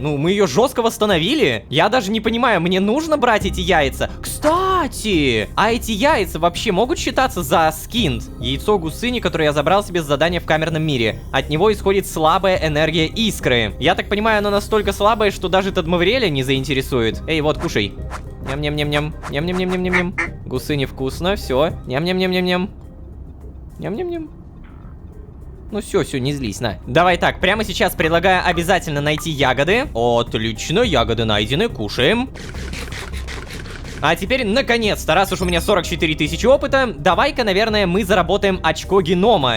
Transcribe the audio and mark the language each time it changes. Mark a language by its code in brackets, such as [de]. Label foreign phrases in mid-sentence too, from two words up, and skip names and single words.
[ru] Ну, мы ее жестко восстановили. Я даже не понимаю, мне нужно брать эти яйца? Кстати, а эти яйца вообще могут считаться за скинт? Яйцо гусыни, которое я забрал себе с задания в камерном мире. От него исходит слабая энергия искры. Я так понимаю, она настолько слабая, что даже Тадмавриэля не заинтересует. Эй, вот, кушай. Ням-ням-ням-ням. Ням-ням-ням-ням-ням. Гусыни вкусно, все. Ням-ням-ням-ням-ням. Ням-ням-ням. Ну все, не злись, на. Давай так, прямо сейчас предлагаю обязательно найти ягоды. Отлично, ягоды найдены, кушаем. А теперь, наконец-то, раз уж у меня 44 тысячи опыта, давай-ка, наверное, мы заработаем очко генома.